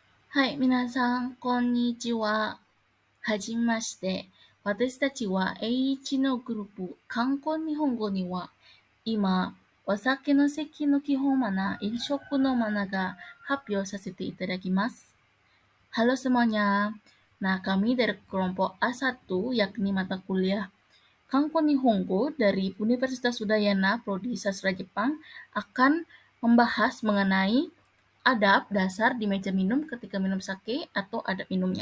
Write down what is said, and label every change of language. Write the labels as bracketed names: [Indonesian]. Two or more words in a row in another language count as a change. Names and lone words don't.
[Japanese] はい、皆さん、こんにちは。はじめまして。私たちは A1 のグループ、観光日本語には、今、お酒の席の基本マナー、飲食のマナーが発表させていただきます。 [Indonesian] Halo semuanya. Nah, kami dari kelompok A1, yakni mata kuliah Kanko Nihongo dari Universitas Udayana Prodi Sastra Jepang akan membahas mengenai adab dasar di meja minum ketika minum sake atau adab minumnya.